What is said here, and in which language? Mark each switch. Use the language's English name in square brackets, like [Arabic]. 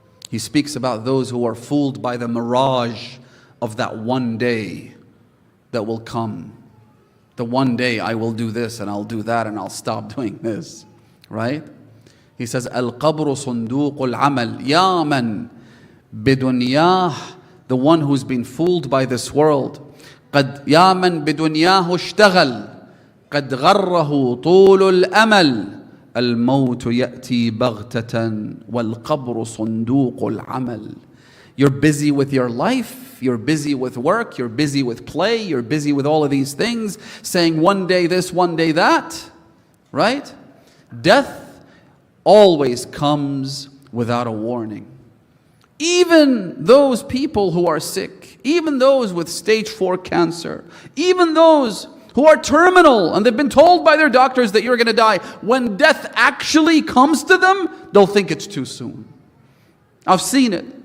[English] He speaks about those who are fooled by the mirage of that one day that will come. The one day I will do this and I'll do that and I'll stop doing this. Right? He says, [Arabic] القبر صندوق العمل يا من بدنياه, [English] the one who's been fooled by this world. [Arabic] قد يا من بدنياه اشتغل قد غره طول الأمل الموت يأتي بغتة والقبر صندوق العمل. [English] You're busy with your life, you're busy with work, you're busy with play, you're busy with all of these things, saying one day this, one day that, right? Death always comes without a warning. Even those people who are sick, even those with stage 4 cancer, even those who are terminal and they've been told by their doctors that you're going to die, when death actually comes to them, they'll think it's too soon. I've seen it.